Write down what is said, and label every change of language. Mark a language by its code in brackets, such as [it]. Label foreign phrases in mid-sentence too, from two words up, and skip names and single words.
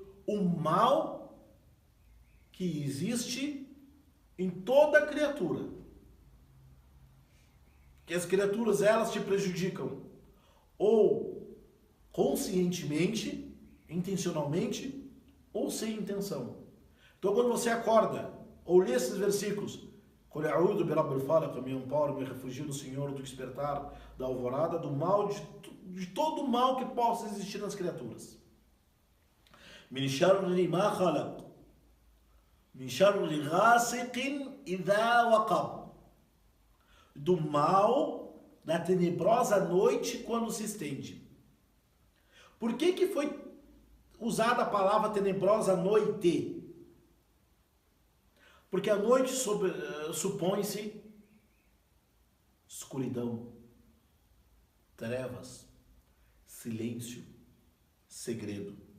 [pt] O mal que existe em toda criatura. Que as criaturas, elas te prejudicam ou conscientemente, intencionalmente, ou sem intenção. Então quando você acorda, ou lê esses versículos, [ar] قل أعوذ برب الفلق, [pt] me amparo, me refugio no Senhor do despertar, da alvorada, do mal, de todo o mal que possa existir nas criaturas. [ar] من شر ما خلق من شر غاسق إذا وقب, [pt] do mal da tenebrosa noite quando se estende. Por que foi usada a palavra tenebrosa noite? Porque a noite supõe-se escuridão, trevas, silêncio, segredo.